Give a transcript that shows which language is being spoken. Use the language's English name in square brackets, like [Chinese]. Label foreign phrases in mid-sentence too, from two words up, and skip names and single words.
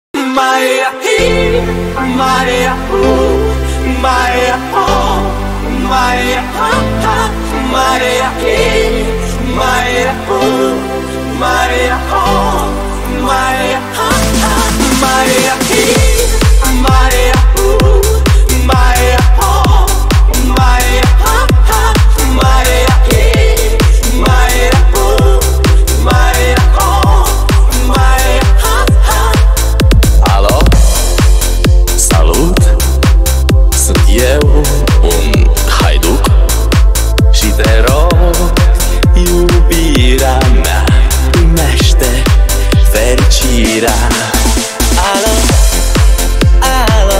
[Romanian] Maria hi, Maria Maria oh, Maria ha ha, Maria hi, Maria Maria oh, Maria ha ha, Maria hi, Maria Maria oh, Maria ha ha, Maria hi, Maria Maria oh, Maria ha ha. Alo? Salut! Sunt eu, un haiduc, și te rog, iubirea mea, primește fericirea. Alo? Alo?